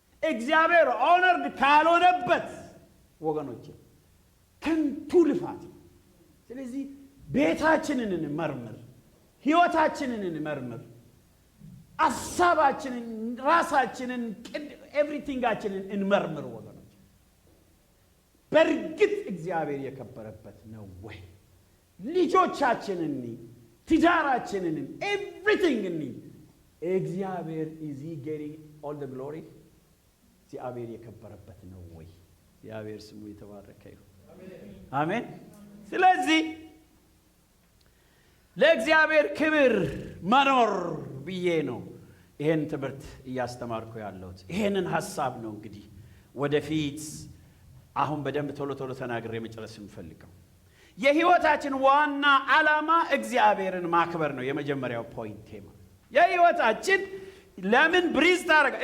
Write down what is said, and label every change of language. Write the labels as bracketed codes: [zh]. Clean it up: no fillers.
[am] እግዚአብሔር ኦነርድ ካልሆነበት ወገኖቼ ከንቱ ልፋት። ስለዚህ ቤታችንን እንመርምር፣ ሕይወታችንን እንመርምር፣ አሳባችንን፣ ራሳችንን፣ ኤቭሪቲንጋችንን እንመርምር ወገኖች። በእርግጥ እግዚአብሔር የከበረበት ነው ወይ? ልጆቻችንን፣ ትዳራችንን፣ ኤቭሪቲንግ እግዚአብሔር [en] is he getting all the glory? [am] እግዚአብሔር የከበረበት ነው ወይ? እግዚአብሔር ስሙ የተባረከ ይሁን። አሜን። ስለዚህ ለእግዚአብሔር ክብር መኖር ብዬ ነው ይሄን ትምህርት እያስተማርኩ ያለሁት። ይሄንን ሐሳብ ነው እንግዲህ ወደፊት አሁን በደንብ ቶሎ ተናግሬ መጨረስ እንፈልገው። የሕይወታችን ዋና ዓላማ እግዚአብሔርን ማክበር ነው። የመጀመሪያው ፖይንት የሕይወታችን ለምን ብሪዝ ታረጋ?